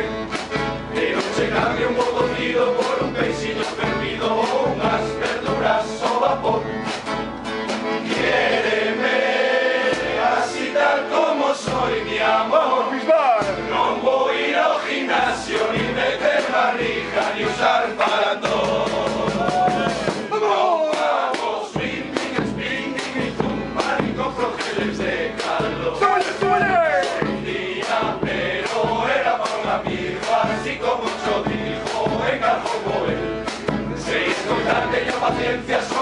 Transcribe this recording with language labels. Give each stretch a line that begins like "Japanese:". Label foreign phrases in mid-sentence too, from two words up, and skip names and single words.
Galician: Pero se cambia un bo cocido por un peixinho fervido ou unhas verduras ao vapor.
Spanish: Quiéreme así tal como soy, mi amor.
Galician: Non vou ir ao gimnasio,
Spanish: ni meter barriga, ni usar farandón. Non hago
English: swimming, spinning,
Spanish: ni zumba, ni compro geles de calor. Un día, pero era pa' un amigo, así como yo dijo, venga como él.
Galician: Se escoitar teño paciencia,